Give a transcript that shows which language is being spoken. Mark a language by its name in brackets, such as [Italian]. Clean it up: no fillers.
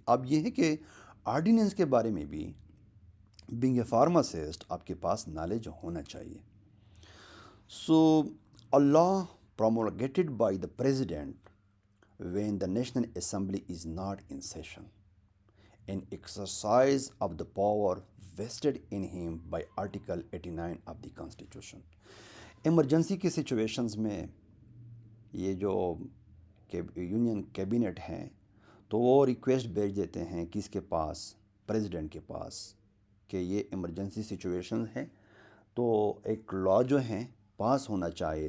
[Urdu] اب یہ ہے کہ آرڈیننس کے بارے میں بھی بینگ اے فارماسسٹ آپ کے پاس نالج ہونا چاہیے. [English] So a law promulgated by the president when the National Assembly is not in session, an exercise of the power vested in him by Article 89 of the Constitution. [Urdu] Emergency کی situations میں یہ جو union cabinet ہیں تو وہ request بھیج دیتے ہیں کس کے پاس، پریزیڈنٹ کے پاس، کہ یہ ایمرجنسی سچویشن ہے تو ایک لا جو ہیں پاس ہونا چاہیے.